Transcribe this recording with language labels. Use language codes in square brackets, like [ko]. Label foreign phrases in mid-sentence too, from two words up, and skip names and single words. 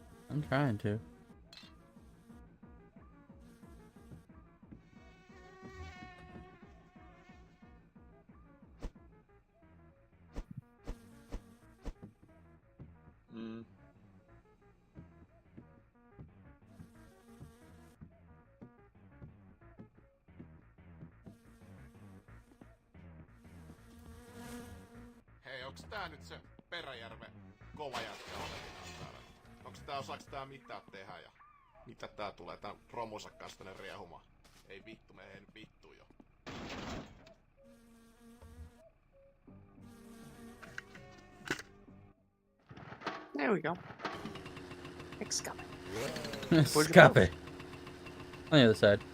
[en] I'm trying to. Mm. [fi] Hei, onks tää nyt se Peräjärven kova jätkä Olevina täällä? Onks tää, osaaks tää mitään tehdä ja mitä tää tulee tän promonsa kanssa tänne riehumaan? Ei vittu, me ei nyt vittu jo. [en] There we go. Escape. Escape. On the other side.